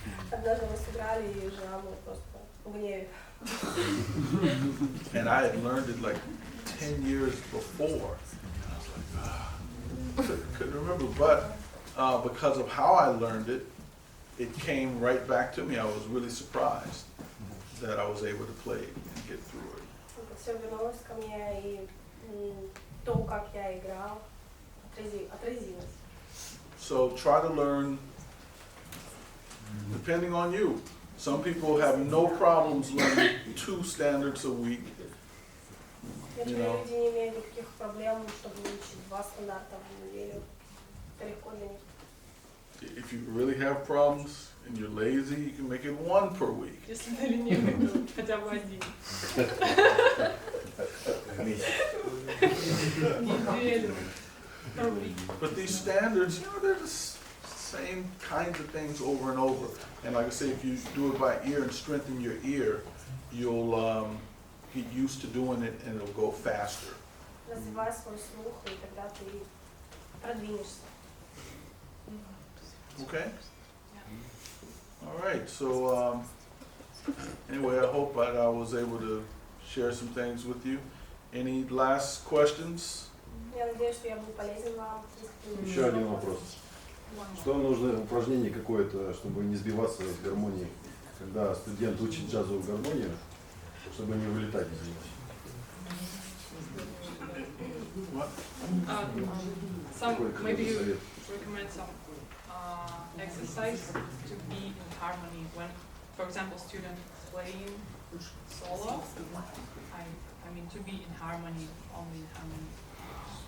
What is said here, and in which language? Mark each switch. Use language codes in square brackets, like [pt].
[ru] Однажды мы сыграли, и жена была просто в гневе. [en] And I had learned it like 10 years before. And I was couldn't remember, but because of how I learned it, it came right back to me. I was really surprised that I was able to play it and get through it. [ru] Все вернулось ко мне, и то, как я играл, отразилось. [en] So try to learn, depending on you. Some people have no problems learning 2 standards a week. [ru] Некоторые люди не имеют никаких проблем, чтобы выучить 2 стандарта в неделю. Это легко для них. [en] If you really have problems and you're lazy, you can make it 1 per week. [ru] Если ты ленивый, то хотя бы 1. Неделю. [en] Per week. But these standards, they're the same kinds of things over and over. And like I say, if you do it by ear and strengthen your ear, you'll get used to doing it and it'll go faster. [ru] Развивай свой слух, и тогда ты продвинешься. [en] Okay? All right, so anyway, I hope that I was able to share some things with you. Any last questions? [ru] Я надеюсь, что я был полезен вам. Еще один вопрос. Что нужно упражнение какое-то, чтобы не сбиваться с гармонией, когда студент учит джазовую гармонию, чтобы не вылетать из нее? [en] What? Maybe you recommend some exercise to be in harmony when, for example, student playing solo. I mean to be in harmony, only in harmony.